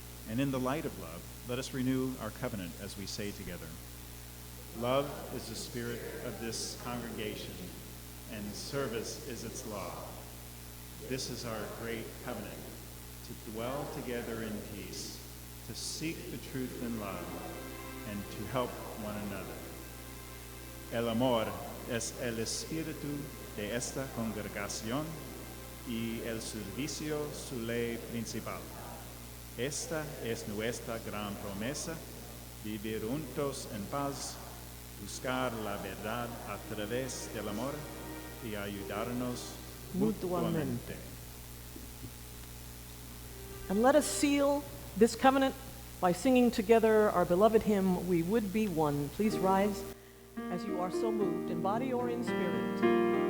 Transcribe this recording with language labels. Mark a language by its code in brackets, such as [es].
[en] And in the light of love, let us renew our covenant as we say together, love is the spirit of this congregation, and service is its law. This is our great covenant, to dwell together in peace, to seek the truth in love, and to help one another. [es] El amor es el espíritu de esta congregación y el servicio su ley principal. Esta es nuestra gran promesa, vivir juntos en paz, buscar la verdad a través del amor y ayudarnos mutuamente. [en] And let us seal this covenant by singing together our beloved hymn, We Would Be One. Please rise as you are so moved, in body or in spirit.